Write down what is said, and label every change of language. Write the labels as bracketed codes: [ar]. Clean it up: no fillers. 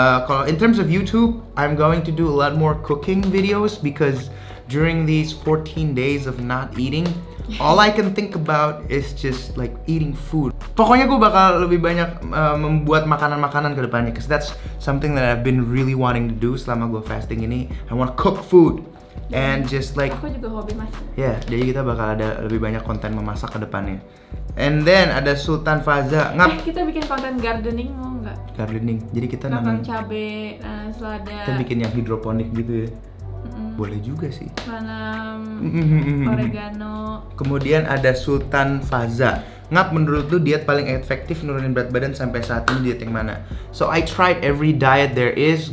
[en] Kalau in terms of YouTube, I'm going to do a lot more cooking videos because during these 14 days of not eating, all I can think about is just like eating food. [id] Pokoknya gue bakal lebih banyak membuat makanan-makanan ke depannya, [en] because that's something that I've been really wanting to do [id] selama gue fasting ini. [en] I want to cook food and just like. [id] Aku juga hobi masak. Ya, jadi kita bakal ada lebih banyak konten memasak ke depannya. [en] And then ada Sultan Faza. [id] Kita bikin konten gardening mau nggak? Gardening. Jadi kita nanam cabe, selada. Kita bikin yang hidroponik gitu ya. Boleh juga sih. Tanam oregano. Kemudian ada Sultan Faza. Ngap, menurut lu diet paling efektif nurunin berat badan sampai saat ini diet yang mana? [en] So I tried every diet there is.